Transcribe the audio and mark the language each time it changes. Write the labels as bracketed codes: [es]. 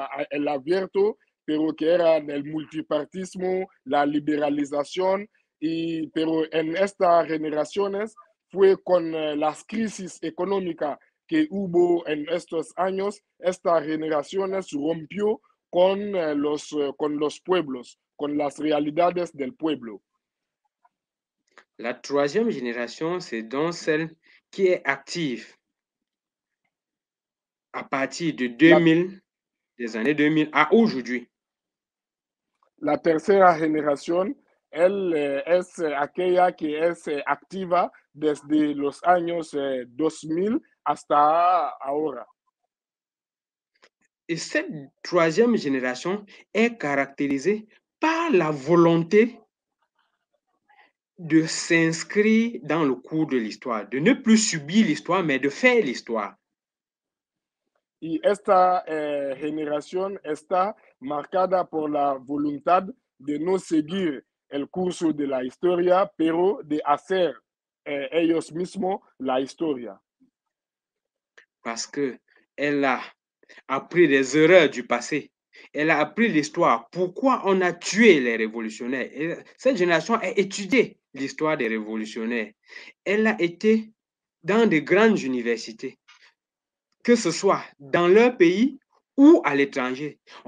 [es] el abierto, pero que era el multipartismo, la liberalización, pero en estas generaciones fue con las crisis económicas que hubo en estos años, esta generación rompió con los pueblos, con las realidades del pueblo. [fr] La troisième génération, c'est donc celle qui est active à partir de 2000, des années 2000 à aujourd'hui. [es] La tercera generación, es aquella que es activa desde los años 2000 hasta ahora. [fr] Et cette troisième génération est caractérisée par la volonté de s'inscrire dans le cours de l'histoire, de ne plus subir l'histoire, mais de faire l'histoire. [es] Y esta generación está marcada por la voluntad de no seguir el curso de la historia, pero de hacer ellos mismos la historia. [fr] Parce qu'elle a appris des erreurs du passé. Elle a appris l'histoire. Pourquoi on a tué les révolutionnaires? Et cette génération a étudié l'histoire des révolutionnaires. Elle a été dans de grandes universités, que ce soit dans leur pays ou à l'étranger.